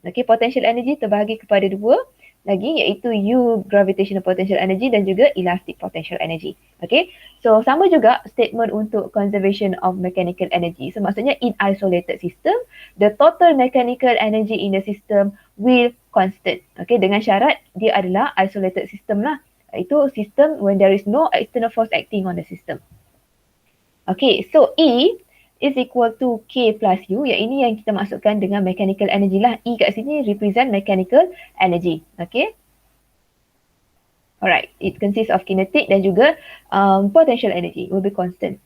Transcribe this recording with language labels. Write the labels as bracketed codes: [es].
[ms] Okay, potential energy terbahagi kepada dua lagi iaitu U gravitational potential energy dan juga elastic potential energy. Okay, so sama juga statement untuk conservation of mechanical energy. [en] So maksudnya in isolated system, the total mechanical energy in the system will constant. [ms] Okay, dengan syarat dia adalah isolated system lah. [en] Itu system when there is no external force acting on the system. Okay, so E is equal to K plus U. [ms] Yang ini yang kita masukkan dengan mechanical energy lah. E kat sini represent mechanical energy. Okay. [en] Alright, it consists of kinetic [ms] dan juga [en] potential energy will be constant.